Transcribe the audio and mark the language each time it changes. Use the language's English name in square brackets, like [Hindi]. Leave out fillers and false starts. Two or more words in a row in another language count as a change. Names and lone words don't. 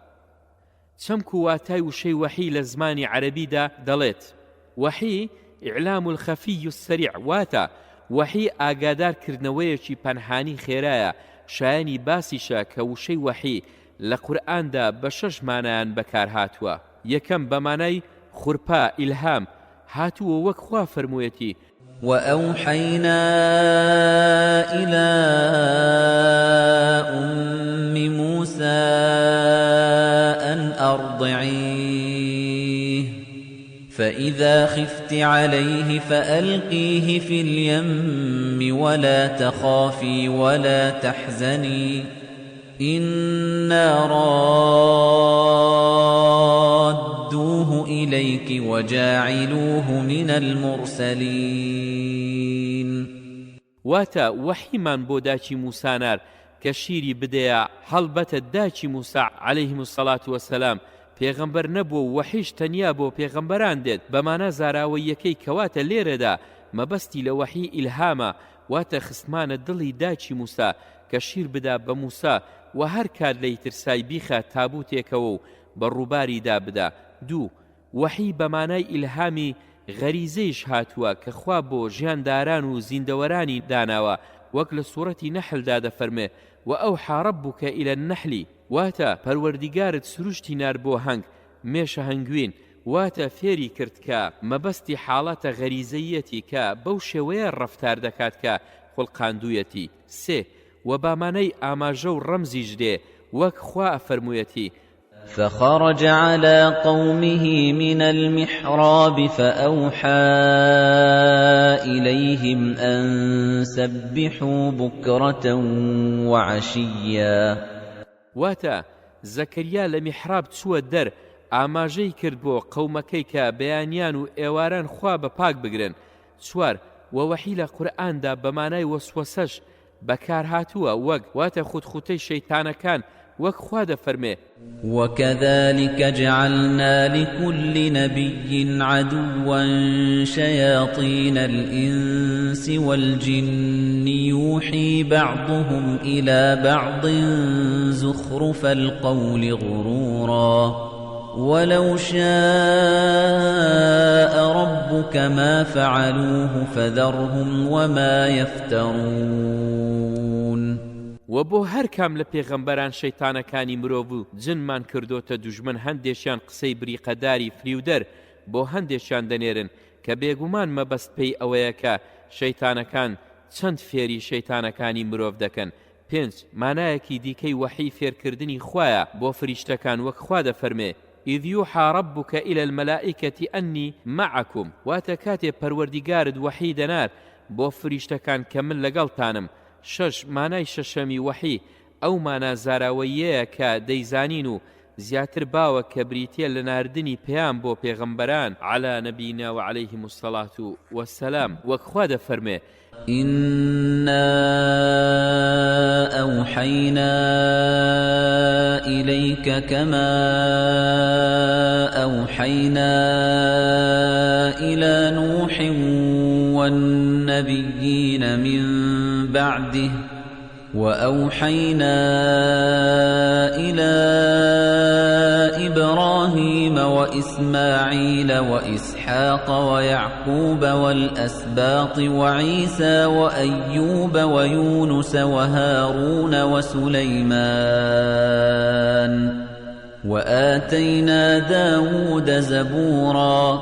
[Central Kurdish] چەمک و واتای وشەی وحی لە زمانی عەرەبیدا دەڵێت وحی [Arabic] ئیعلام الخەفی السەریع [Central Kurdish] واتە وحی ئاگادارکردنەوەیەکی پەنهانی خێرایە شایانی باسیشە کە وشەی وحی لە قورئاندا بە 6 مانایان بەکار هاتووە. یەکەم بە مانای خورپا ئیلهام هاتووە وەک خوا فەرموویەتی [Arabic] وأوحينا إلى أم موسى أن أرضعيه فإذا خفت عليه فألقيه في اليم ولا تخافي ولا تحزني إنا رادوه إليك وجاعلوه من المرسلين. [Central Kurdish] واتا وحيمان بۆ داچی موسانار کە شیری بدەیە هەڵبەتە داچی موسا [Arabic] عەلەیهیم الصەلاة وەسەلام [Central Kurdish] پێغەمبەر نەبووە و وحیش تەنیا بۆ پێغەمبەران دێت بەمانە زاراوەی یەکەی کەواتە لێرەدا مەبەستی لە وحی ئیلهامە واتە خستمانە دڵی داچی موسا کە شیر بدا بە موسا و هەر کات لەی ترسای بیخە تابوتێکەوە و بە ڕووباریدا بدا. دوو وحی بەمانای ئیلهامی غەریزەیش هاتووە کە خوا بۆ ژیانداران و زیندەوەرانی داناوە وەک لە سوورەتی نەحلدا دەفەرمێ [Arabic] وأوحى ربك إلى النحل [Central Kurdish] واتا پەروەردیگارت سروشتی نار بۆ هەنگ مێشە هەنگوین واتە فێری کرد کە مەبەستی حاڵەتە غەریزەیەتی کە بەو شێوەیە ڕەفتار دەکات کە خوڵقاندوویەتی. سێ و بامانەی ئاماژە و ڕەمزیش دێ وەک خوا فەرموویەتی [Arabic] فخرج على قومه من المحراب فأوحى إليهم أن سبحوا بكرة وعشيا. [Central Kurdish] واتا زەکەریا لە میحراب چووە دەر ئاماژەی کرد بۆ قەومەکەی کە بەیانیان و ئێواران خوا بە پاک بگرن. چوار ووحی لە قورئاندا بەمانای وەسوەسەش بەکار هاتووە وەک واتە خوتخوتەی شەیتانەکان وەک خوا دەفەرمێ [Arabic] وكذلك جعلنا لكل نبي عدوا شياطين الإنس والجن يوحي بعضهم إلى بعض زخرف القول غرورا ولو شاء ربك ما فعلوه فذرهم وما يفترون. [Central Kurdish] و بۆ هەر کام لە پێغەمبەران شەیتانەکانی مرۆڤ و جنمان کردۆتە دوژمن هەندێکیان قسەی بریقەداری فریودەر بۆ هەندێکیان دەنێرن کە بێگومان مەبەست پێی ئەوەیە کە شەیتانەکان چەند فێری شەیتانەکانی مرۆڤ دەکەن. 5 مانایەکی دیکەی وحی فێرکردنی خوایە بۆ فریشتەکان وەک خوا دەفەرمێ [Arabic] إذ يوحى ربك إلى الملائكة أني معكم [Central Kurdish] واتە کاتێ پەروەردیگارت وحی دەنار بۆ فریشتەکان کە من لەگەڵتانم. 6 مانای شەشەمی وحی ئەو مانا زاراوەیەیە کە دەیزانین و زیاتر باوە کە بریتە لە ناردنی پێیان بۆ پێغەمبەران [Arabic] على نەبینا وعليهم الصلاة والسلام [Central Kurdish] وەک خوا دەفەرمێ [Arabic] إنا أوحينا إليك كما أوحينا إلى نوح والنبيين من بعده وأوحينا إلى إبراهيم وإسماعيل وإسحاق ويعقوب والأسباط وعيسى وأيوب ويونس وهارون وسليمان وآتينا داود زبورا